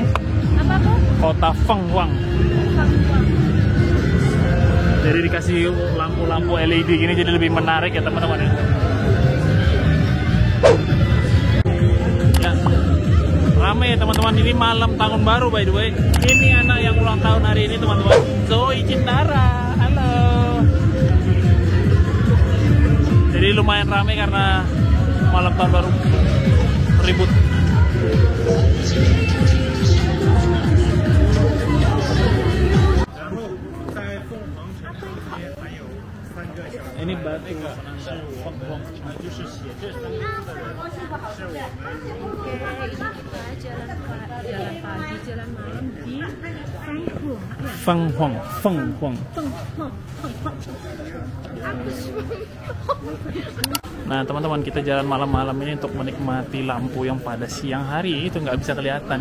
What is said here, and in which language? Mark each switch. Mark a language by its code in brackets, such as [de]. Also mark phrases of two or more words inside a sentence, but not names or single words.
[id] Apa tuh? Kota Feng Huang. Jadi dikasih lampu-lampu LED gini jadi lebih menarik ya teman-teman ya. Ya. Rame ya teman-teman, ini malam tahun baru [en] by the way. [id] Ini anak yang ulang tahun hari ini teman-teman, Zoe Cindara. Halo. Jadi lumayan rame karena malam tahun baru ribut. Ini berarti penanda Feng Huang [zh] 就是写这三个字的人。 [id] Oke, ini kita jalan pagi, jalan malam di Feng Huang. Nah teman-teman, kita jalan malam-malam ini untuk menikmati lampu yang pada siang hari itu nggak bisa kelihatan.